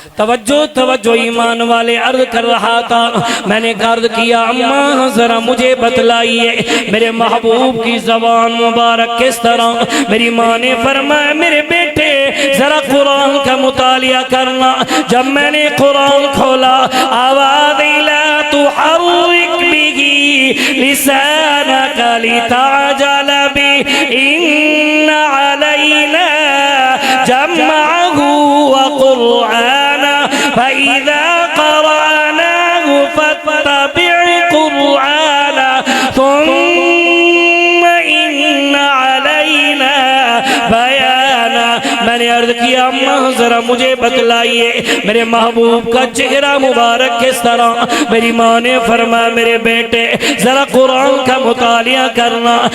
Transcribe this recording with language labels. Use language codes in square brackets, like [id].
[ur] توجہ ایمان والے عرض کر رہا تھا, میں نے عرض کیا اماں ذرا مجھے بتلائیے میرے محبوب کی زبان مبارک کس طرح. میری ماں نے فرمایا میرے بیٹے ذرا قرآن کا مطالعہ کرنا. جب میں نے قرآن کھولا آواز [ar] لا تحرک بِهِ لسانك لتعجل به إن علينا جمعه وقرآنه فإذا قرأناه فاتبع قرآنه ثم إن علينا بیانا. [ur] میں نے عرض کیا اماں ذرا مجھے بتلائیے میرے محبوب کا چہرہ مبارک کس طرح. میری ماں نے فرمایا میرے بیٹے ذرا قرآن کا مطالعہ کرنا.